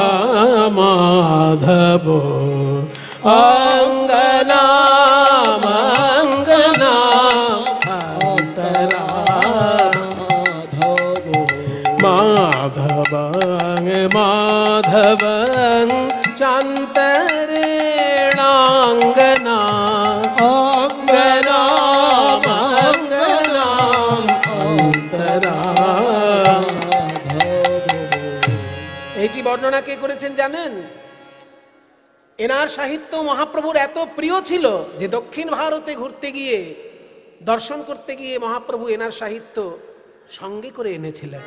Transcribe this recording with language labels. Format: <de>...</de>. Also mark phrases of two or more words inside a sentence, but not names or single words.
<sa>माधवो अङ्गनाम् अङ्गनाम् अन्तरा माधवं माधवं चान्तरेणाङ्गना अङ्गनाम् अङ्गनाम् अन्तरा।</sa> <bn>এইটি বর্ণনা কে করেছেন জানেন? এনার সাহিত্য মহাপ্রভুর এত প্রিয় ছিল যে দক্ষিণ ভারতে ঘুরতে গিয়ে দর্শন করতে গিয়ে মহাপ্রভু এনার সাহিত্য সঙ্গে করে এনেছিলেন।</bn>